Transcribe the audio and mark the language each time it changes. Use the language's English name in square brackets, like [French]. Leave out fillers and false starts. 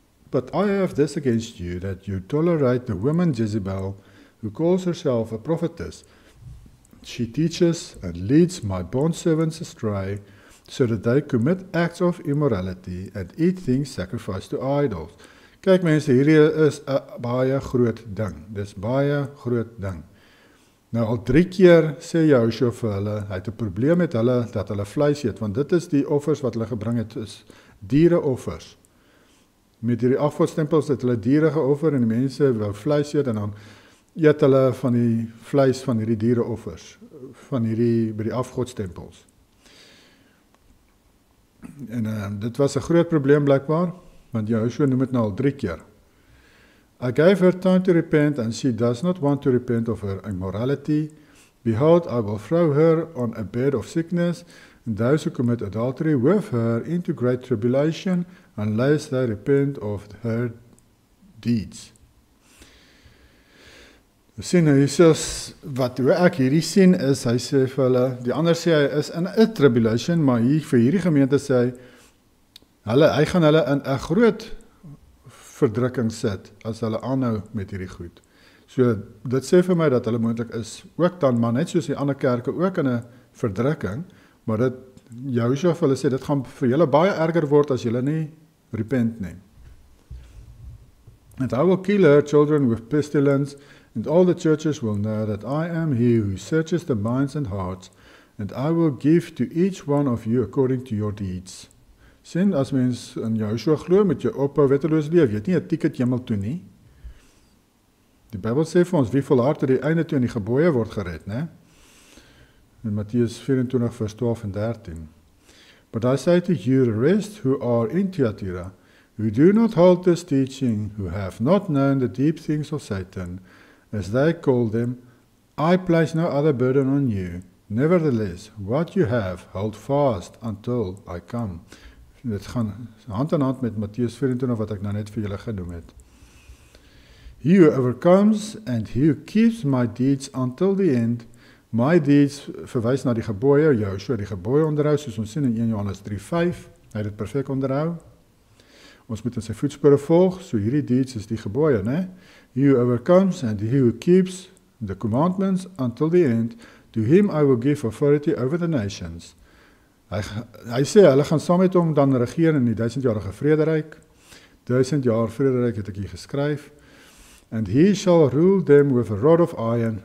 [English] But I have this against you, that you tolerate the woman Jezebel, who calls herself a prophetess. She teaches and leads my bondservants astray, so that they commit acts of immorality and eat things sacrificed to idols. [Afrikaans] Kyk mense, hierdie is 'n baie groot ding. Dis baie groot ding. Nou al 3 keer sê Joshua vir hulle, hy het 'n probleem met hulle dat hulle vleis eet, want dit is die offers wat hulle gebring het, is diereoffers. Met hierdie afgodstempels het hulle diere geoffer en die mense wou vleis eet en dan eet hulle van die vleis van hierdie diereoffers, van hierdie by die afgodstempels. En dit was 'n groot probleem blijkbaar, want Joshua noem het nou al 3 keer. [English] I gave her time to repent, and she does not want to repent of her immorality. Behold, I will throw her on a bed of sickness, and those who commit adultery with her into great tribulation, unless they repent of her deeds. [Afrikaans] Sien, Jesus, wat ek hierdie sien is, hy sê vir hulle, die ander sê hy is in 'n tribulation, maar hier vir hierdie gemeente sê hy gaan hulle in 'n groot verdrukking sit, as hulle aanhou met hierdie goed. So, dit sê vir my dat hulle moontlik is, ook dan, maar net soos die ander kerke, ook in 'n verdrukking, maar dit, Joshua vir hulle sê, dit gaan vir julle baie erger word, as julle nie repent nie. [English] And I will kill her children with pestilence, and all the churches will know that I am he who searches the minds and hearts, and I will give to each one of you according to your deeds. [Afrikaans] Sien, as mens in Joshua glo, met jou ophou wetteloos leef, jy het nie 'n ticket hemel toe nie. Die Bybel sê vir ons, wie volhard tot die einde toe in die gebooie word gered, né? In Matteus 24 vers 12 en 13. [English] But I say to you, the rest who are in Thyatira, who do not hold this teaching, who have not known the deep things of Satan, as they call them, I place no other burden on you. Nevertheless, what you have, hold fast until I come. [Afrikaans] Dit gaan hand in hand met Matteus 24 wat ek nou net vir julle genoem het. [English] He who overcomes and he who keeps my deeds until the end. My deeds [Afrikaans] verwys na die gebooie, Joshua die gebooie onderhou, soos ons sien in 1 Johannes 3:5. Hy het dit perfek onderhou. Ons moet in sy voetspore volg, so hierdie deeds is die gebooie, né? [English] He who overcomes and he who keeps the commandments until the end, to him I will give authority over the nations. [Afrikaans] Hy sê, hulle gaan saam met hom dan regeer in die 1000-jarige vrederyk. 1000 jaar vrederyk het ek hier geskryf. [English] And he shall rule them with a rod of iron.